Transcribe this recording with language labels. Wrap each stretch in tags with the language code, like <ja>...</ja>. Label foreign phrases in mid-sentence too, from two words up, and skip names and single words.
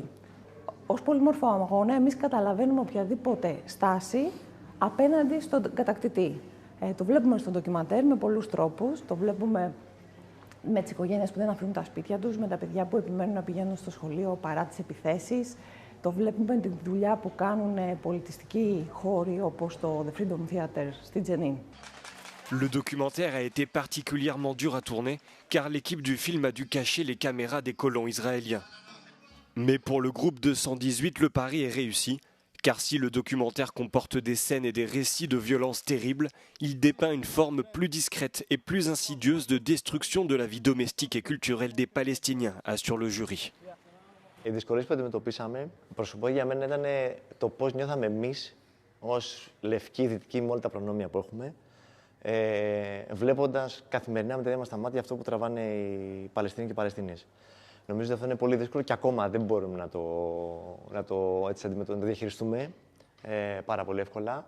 <el>Ως πολύμορφο αγώνα εμείς καταλαβαίνουμε οποιαδήποτε στάση απέναντι στον κατακτητή. Το βλέπουμε στο ντοκιμαντέρ με πολλούς τρόπους, το βλέπουμε με τις οικογένειες που δεν αφήνουν τα σπίτια τους, με τα παιδιά που επιμένουν να πηγαίνουν στο σχολείο παρά τις επιθέσεις. Το βλέπουμε τη δουλειά που κάνουν πολιτιστικοί χώροι όπως το The Freedom Theater στη Τζενίν.</el> <fr>Le documentaire a été particulièrement dur à tourner car l'équipe du film a dû cacher les caméras des colons israéliens. Mais pour le groupe 218, le pari est réussi. Car si le documentaire comporte des scènes et des récits de violences terribles, il dépeint une forme plus discrète et plus insidieuse de destruction de la vie domestique et culturelle des Palestiniens, assure le jury.</fr> <el>Οι δυσκολίες που αντιμετωπίσαμε, προσωπικά για μένα ήταν το πώς νιώθαμε εμείς ως λευκοί δυτικοί με όλα τα προνόμια που έχουμε, βλέποντας καθημερινά με τα ίδια μας τα μάτια αυτό που τραβάνε οι Παλαιστίνοι και οι Παλαιστίνιες. Νομίζω ότι αυτό είναι πολύ δύσκολο και ακόμα δεν μπορούμε να το διαχειριστούμε πάρα πολύ εύκολα.</el>